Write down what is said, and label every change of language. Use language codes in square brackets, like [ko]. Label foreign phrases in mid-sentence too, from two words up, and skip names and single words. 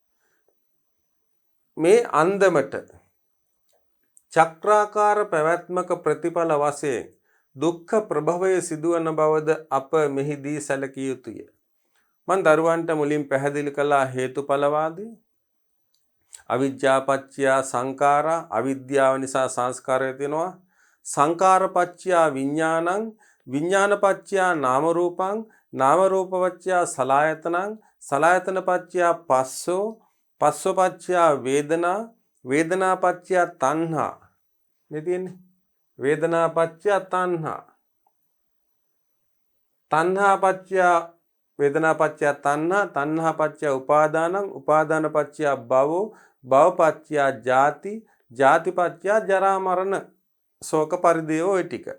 [si] මේ අන්දමට චක්‍රාකාර පැවැත්මක ප්‍රතිඵල වශයෙන් දුක්ඛ ප්‍රභවය සිදුවන බවද අප මෙහිදී සැලකිය යුතුය. මන් දරුවන්ට මුලින් පැහැදිලි කළා හේතුඵලවාදී. [pi] අවිජ්ජාපච්චය සංඛාරා [si] අවිද්‍යාව නිසා සංස්කාරය තියෙනවා. [pi] සංඛාරපච්චය විඥානං විඥානපච්චය නාම රූපං නාම රූපපච්චය සලආයතනං සලආයතනපච්චය පස්සෝ පස්සෝපච්චය වේදනා වේදනාපච්චය තණ්හා. [si] මේ තියෙන්නේ [pi] වේදනාපච්චය තණ්හා තණ්හාපච්චය වේදනාපච්චය තණ්හා තණ්හාපච්චය උපාදානං උපාදානපච්චය භවෝ භවපච්චය ජාති ජාතිපච්චය ජරා මරණ ශෝක පරිදේව [si] ඔය ටික.